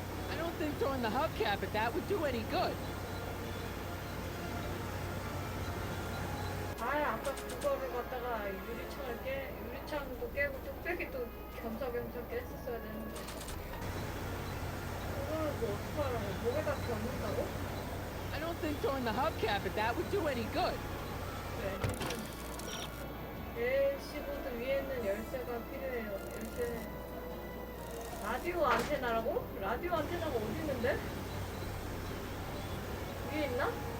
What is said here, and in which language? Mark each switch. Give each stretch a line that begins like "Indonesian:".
English: I don't think throwing the hubcap at that would do any good.
Korean: 아까 그거를 갖다가 유리창도 깨고 뚝배기도 겸사겸사 깼었어야 되는데. 그거를 뭐 어떡하라고? 목에다 겨눈다고?
English: I don't think throwing the hubcap at that would do any good.
Korean: 그래. LC보드 위에는 열쇠가 필요해요. 열쇠. 라디오 안테나라고? 라디오 안테나가 어디 있는데? 위에 있나?